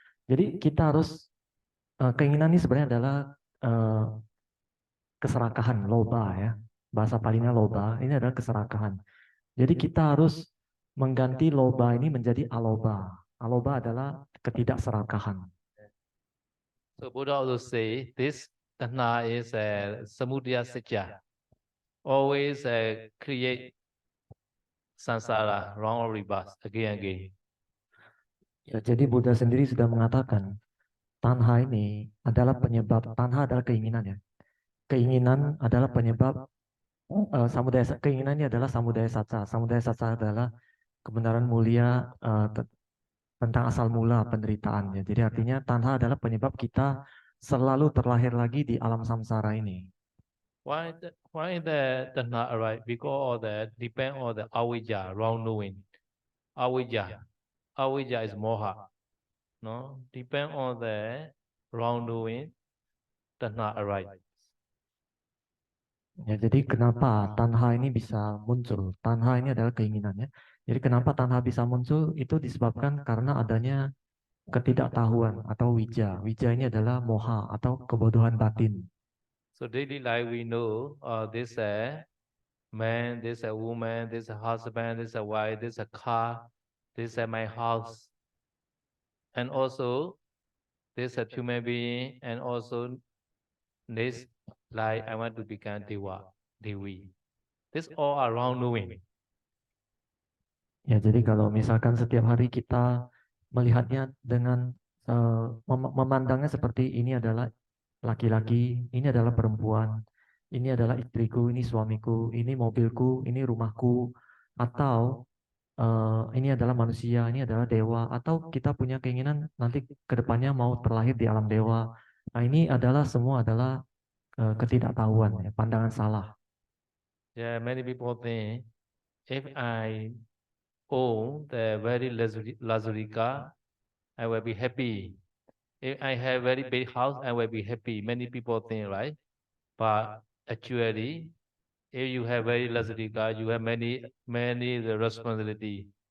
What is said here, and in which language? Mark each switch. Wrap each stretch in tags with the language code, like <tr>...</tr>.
<id>Jadi kita harus keinginan ini sebenarnya adalah keserakahan, loba ya, bahasa Palinya loba, ini adalah keserakahan. Jadi kita harus mengganti loba ini menjadi aloba. Aloba adalah ketidakserakahan.</id> <en>So Buddha also say this tanha is a samudaya satya. Always create samsara, wrong or reverse, again and again.</en> <id>Ya, jadi Buddha sendiri sudah mengatakan tanha ini adalah penyebab, tanha adalah keinginan ya. Keinginan adalah penyebab samudaya, keinginannya adalah samudaya satsa. Samudaya satsa adalah kebenaran mulia tentang asal mula penderitaan. Ya. Jadi artinya tanha adalah penyebab kita selalu terlahir lagi di alam samsara ini.</id> <en>Why the tanha arise? Because of the depend on the avijja, wrong knowing. Avijja is moha. No, depend on the wrong knowing. Tanha arise.</en> <id>Ya, jadi kenapa tanha ini bisa muncul? Tanha ini adalah keinginannya. Jadi kenapa tanha bisa muncul? Itu disebabkan karena adanya ketidaktahuan atau wija. Wija ini adalah moha atau kebodohan batin.</id> <en>So daily life we know this a man, this a woman, this a husband, this a wife, this a car, this a my house. and also this a human being, and also this like I want to become Dewa, Dewi. This all are wrong knowing.</en> <id>Ya, jadi kalau misalkan setiap hari kita melihatnya dengan memandangnya seperti ini adalah laki-laki, ini adalah perempuan, ini adalah istriku, ini suamiku, ini mobilku, ini rumahku, atau ini adalah manusia, ini adalah dewa, atau kita punya keinginan nanti ke depannya mau terlahir di alam dewa. Nah, ini adalah semua adalah ketidaktahuan, ya, pandangan salah.</id> <en>Yeah, many people think if I own the very luxury car, I will be happy. If I have very big house, I will be happy. Many people think, right? But actually, if you have very luxury car, you have many the responsibility.</en>